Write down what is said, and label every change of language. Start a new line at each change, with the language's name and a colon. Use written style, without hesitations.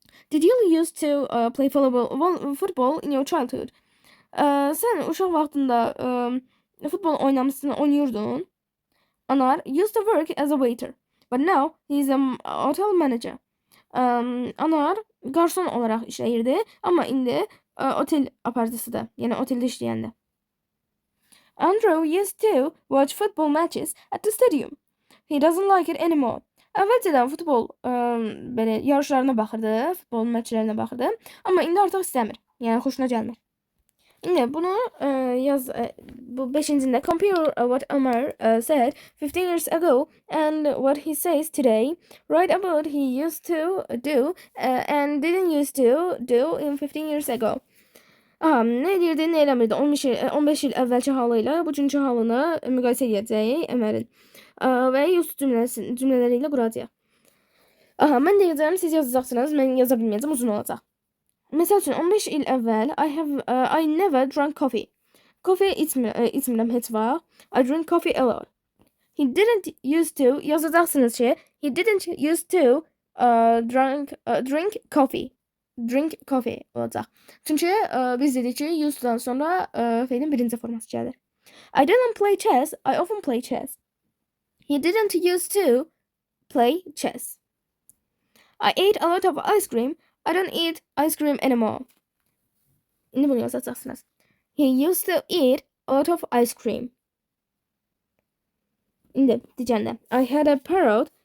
English: Did you used to play football in your childhood?
Azerbaijani: Sən uşaq vaxtında futbol oynuyordun.
English: Anar used to work as a waiter, but now he's a hotel manager.
Azerbaijani: Anar garson olaraq işləyirdi, amma indi otel aparıcısıdır, yəni oteldə işləyəndə.
English: Andrew used to watch football matches at the stadium. He doesn't like it anymore.
Azerbaijani: Əvvəlcədən futbol belə yarışlarına baxırdı, futbol məçlərinə baxırdı, amma indi artıq istəmir. Yəni xoşuna gəlmir. İndi bunu yaz bu 5-cində
English: compare what Omar said 15 years ago and what he says today. Write about he used to do and didn't used to do in 15 years ago.
Azerbaijani: Nə edirdi, nə eləmirdi 15 il əvvəlki halı ilə bugünkü halını müqayisə edəcəyik Ömərin. Və used cümlələri ilə quracağıq. Mən deyəcəm, siz yazacaqsınız, mən yaza bilməyəcəm, uzun olacaq. Məsəl üçün 15 il əvvəl
English: I never drank coffee.
Azerbaijani: Coffee içmirəm heç vaxt.
English: I drink coffee a lot. He didn't used to
Azerbaijani: yazacaqsınız ki,
English: he didn't used to drink coffee. Drink coffee
Azerbaijani: olacaq. Çünki biz dedik ki, used'dan sonra feilin birinci forması gəlir.
English: I didn't play chess. I often play chess. He didn't used to play chess. I ate a lot of ice cream. I don't eat ice cream anymore.
Azerbaijani: İndi bunu yazacaqsınız.
English: He used to eat a lot of ice cream.
Azerbaijani: İndi diyəcəndə
English: I had a parrot.